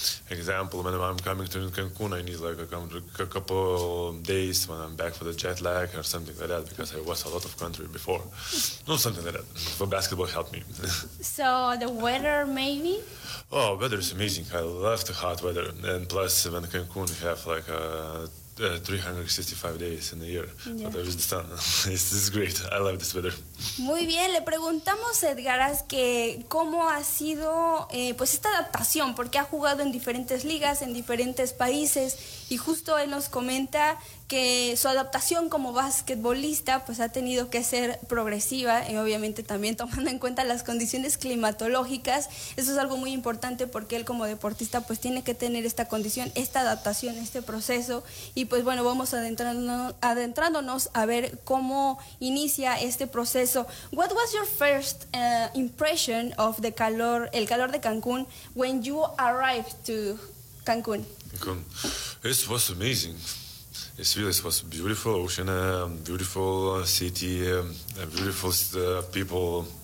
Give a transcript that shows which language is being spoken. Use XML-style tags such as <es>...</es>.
<en>Example, when I'm coming to Cancun, I need like a couple days when I'm back for the jet lag or something like that, because I was a lot of country before. No, something like that. But basketball helped me. So the weather, maybe? Oh, weather is amazing. I love the hot weather. And plus, when Cancun have like a 365 days in a year. Yeah. But this is great. I love this weather.</en> <es>Muy bien, le preguntamos a Edgar que cómo ha sido pues esta adaptación, porque ha jugado en diferentes ligas, en diferentes países, y justo él nos comenta que su adaptación como basquetbolista pues ha tenido que ser progresiva y obviamente también tomando en cuenta las condiciones climatológicas. Eso es algo muy importante porque él como deportista pues tiene que tener esta condición, esta adaptación, este proceso. Y pues bueno, vamos adentrándonos a ver cómo inicia este proceso.</es> <en>What was your first impression of the calor, el calor de Cancún, when you arrived to Cancún? It was amazing. It really was a beautiful ocean, a beautiful city, a beautiful people.</en>